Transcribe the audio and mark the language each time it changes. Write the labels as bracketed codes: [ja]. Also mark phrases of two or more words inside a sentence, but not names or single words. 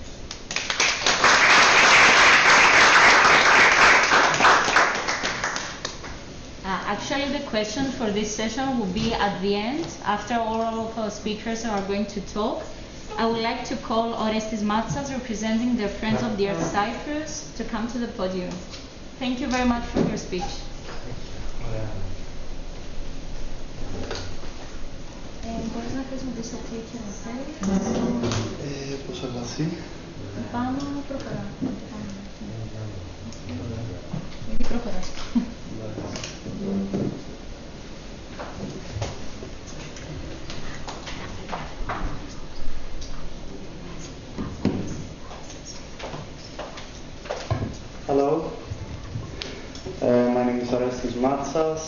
[en] Actually, the question for this session will be at the end, after all of our speakers are going to talk. I would like to call Orestis Matsas, representing the Friends of the Earth Cyprus, to come to the podium. Thank you very much for your speech. [el] Μπορείς να χρησιμοποιήσεις το κλικ και να θέλεις. Πώς αλλάζει. Πάνω προχωρά. Γιατί προχωράς. [en] Hello, my name is Orestis Matsas.